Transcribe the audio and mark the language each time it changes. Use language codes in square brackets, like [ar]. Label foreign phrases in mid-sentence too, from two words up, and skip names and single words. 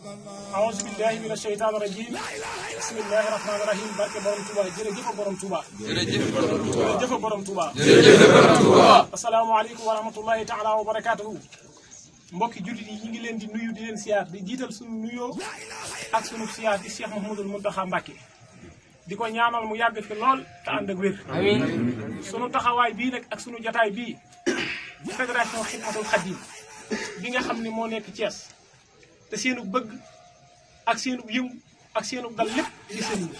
[ar] أعوذ بالله من الشيطان الرجيم بسم الله الرحمن الرحيم [wo] barke borom Touba jërëjëf borom Touba [ar] jërëjëf borom Touba السلام عليكم ورحمة الله تعالى وبركاته [wo] mbokki jullit yi ñu ngi leen di nuyu di leen siyaar di jiital sunu nuyoo ak sunu siyaar di Cheikh Mouhamadoul Mountakha Mbacké di ko ñaanal mu yàgg fi lool te ànd ak wér amiin sunu taxawaay bii nag ak sunu jotaay bii fédération Xidmatul Xadim bi nga xam ni moo nekk Thiès te seenu bëgg ak seenu yëngu ak seenu dal lépp di seen